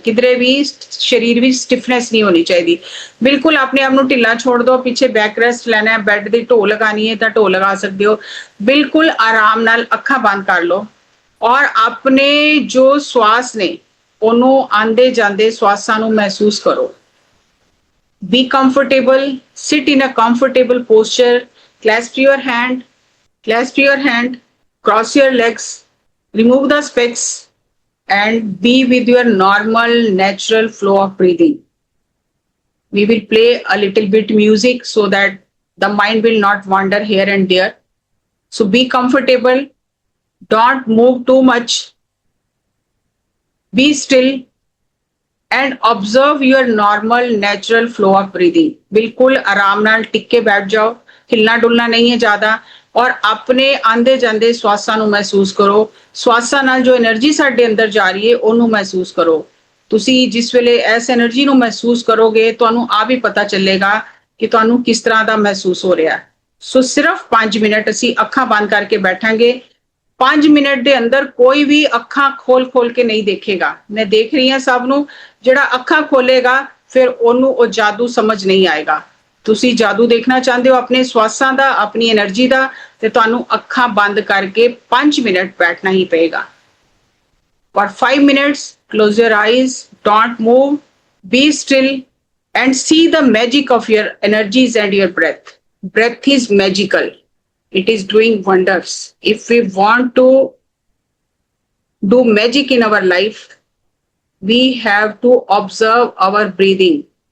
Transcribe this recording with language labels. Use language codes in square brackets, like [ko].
[pa] ਕਿਧਰੇ ਵੀ ਸਰੀਰ ਵਿੱਚ ਸਟਿਫਨੈਸ ਨਹੀਂ ਹੋਣੀ ਚਾਹੀਦੀ। ਬਿਲਕੁਲ ਆਪਣੇ ਆਪ ਨੂੰ ਢਿੱਲਾ ਛੋੜ ਦਿਓ, ਪਿੱਛੇ ਬੈਕ ਰੈਸਟ ਲੈਣਾ ਹੈ, ਬੈੱਡ ਦੀ ਢੋ ਲਗਾਣੀ ਹੈ ਤਾਂ ਢੋ ਲਗਾ ਸਕਦੇ ਹੋ। ਬਿਲਕੁਲ ਆਰਾਮ ਨਾਲ ਅੱਖਾਂ ਬੰਦ ਕਰ ਲਓ ਔਰ ਆਪਣੇ ਜੋ ਸਵਾਸ ਨੇ ਉਹਨੂੰ ਆਂਦੇ ਜਾਂਦੇ ਸਵਾਸਾਂ ਨੂੰ ਮਹਿਸੂਸ ਕਰੋ। [en] Be comfortable, sit in a comfortable posture, clasp your hand, cross your legs, remove the specs and be with your normal natural flow of breathing. We will play a little bit music so that the mind will not wander here and there. So be comfortable, don't move too much, be still and observe your normal natural flow of breathing. [hi] बिल्कुल आराम नाल टिक के बैठ जाओ, हिलना डुलना नहीं है ज्यादा और अपने आंदे जांदे [pa] ਸਵਾਸਾਂ ਨੂੰ ਮਹਿਸੂਸ ਕਰੋ। ਸਵਾਸਾਂ ਨਾਲ ਜੋ એનર્ਜੀ ਸਾਡੇ ਅੰਦਰ ਜਾ ਰਹੀ ਹੈ ਉਹਨੂੰ ਮਹਿਸੂਸ ਕਰੋ। ਤੁਸੀਂ ਜਿਸ ਵੇਲੇ ਇਸ એનર્ਜੀ ਨੂੰ ਮਹਿਸੂਸ ਕਰੋਗੇ ਤੁਹਾਨੂੰ ਆਪ ਹੀ ਪਤਾ ਚੱਲੇਗਾ ਕਿ ਤੁਹਾਨੂੰ ਕਿਸ ਤਰ੍ਹਾਂ ਦਾ ਮਹਿਸੂਸ ਹੋ ਰਿਹਾ ਹੈ। ਸੋ ਸਿਰਫ 5 ਮਿੰਟ ਅਸੀਂ ਅੱਖਾਂ ਬੰਦ ਕਰਕੇ ਬੈਠਾਂਗੇ। 5 ਮਿੰਟ ਦੇ ਅੰਦਰ ਕੋਈ ਵੀ ਅੱਖਾਂ ਖੋਲ ਕੇ ਨਹੀਂ ਦੇਖੇਗਾ। ਮੈਂ ਦੇਖ ਰਹੀ ਹਾਂ ਸਭ ਨੂੰ, ਜਿਹੜਾ ਅੱਖਾਂ ਖੋਲੇਗਾ ਫਿਰ ਉਹਨੂੰ ਉਹ ਜਾਦੂ ਸਮਝ ਨਹੀਂ ਆਏਗਾ। ਤੁਸੀਂ ਜਾਦੂ ਦੇਖਣਾ ਚਾਹੁੰਦੇ ਹੋ ਆਪਣੇ ਸਵਾਸਾਂ ਦਾ, ਆਪਣੀ એનર્ਜੀ ਦਾ, ਤੇ ਤੁਹਾਨੂੰ ਅੱਖਾਂ ਬੰਦ ਕਰਕੇ 5 ਮਿੰਟ ਬੈਠਣਾ ਹੀ ਪਏਗਾ। [en] For 5 minutes, close your eyes, don't move, be still and see the magic of your energies and your breath. Breath is magical. It is doing wonders. If we want to do magic in our life, we have to observe our breathing.